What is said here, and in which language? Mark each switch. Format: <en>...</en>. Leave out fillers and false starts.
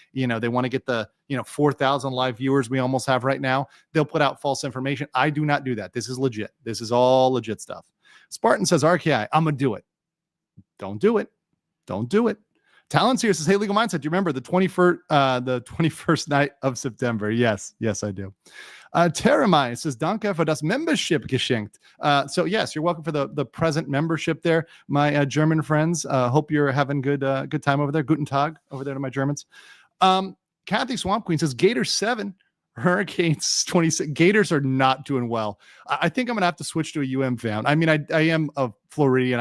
<en>They want to get the 4,000 live viewers we almost have right now. They'll put out false information. I do not do that. This is legit. This is all legit stuff. Spartan says, RKI, I'm gonna do it. Don't do it. Don't do it. Talons here says, hey, Legal Mindset, do you remember the 21st night of September? Yes, I do. Terramai says,</en> <de>Danke für das Membership geschenkt.</de> <en>So yes, you're welcome for the present membership there, my German friends. Hope you're having good time over there.</en> <de>Guten Tag</de> <en>over there to my Germans. Kathy Swamp Queen says, Gators 7, Hurricanes 26. Gators are not doing well. I think I'm going to have to switch to a UM fan. I mean, I am a Floridian.</en>